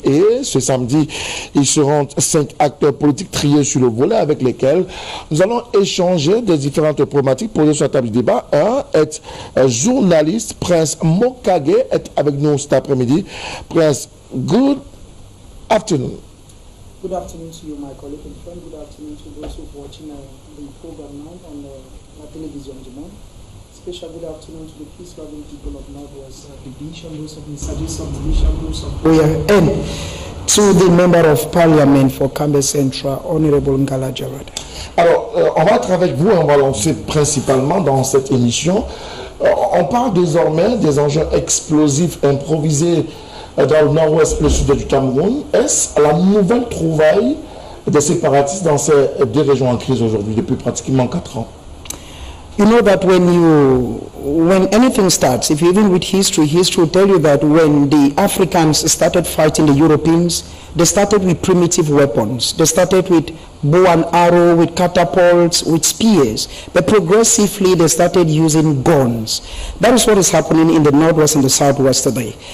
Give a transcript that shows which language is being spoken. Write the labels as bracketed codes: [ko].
[fr] Et ce samedi, ils seront 5 acteurs politiques triés sur le volet avec lesquels nous allons échanger des différentes problématiques posées sur la table du débat. Un est journaliste, Prince Mokage, est avec nous cet après-midi. [en] Prince, good afternoon. Good afternoon to you, my colleague and friend. Good afternoon to those who are watching the program now on [fr] la télévision du monde. [en] Special good afternoon to the peace-loving people of Northwest Division, those of Misaji Subdivision, those of Oya, and to the Member of Parliament for Kambe Central, Honorable Ngala Jarad. [fr] Alors, on va être avec vous et on va lancer principalement dans cette émission. On parle désormais des engins explosifs improvisés dans le nord-ouest et le sud du Cameroun. Est-ce la nouvelle trouvaille des séparatistes dans ces deux régions en crise aujourd'hui, depuis pratiquement 4 ans? [en] You know that when anything starts, if you even read history will tell you that when the Africans started fighting the Europeans, they started with primitive weapons. They started with bow and arrow, with catapults, with spears. But progressively, they started using guns. That is what is happening in the northwest and the southwest today.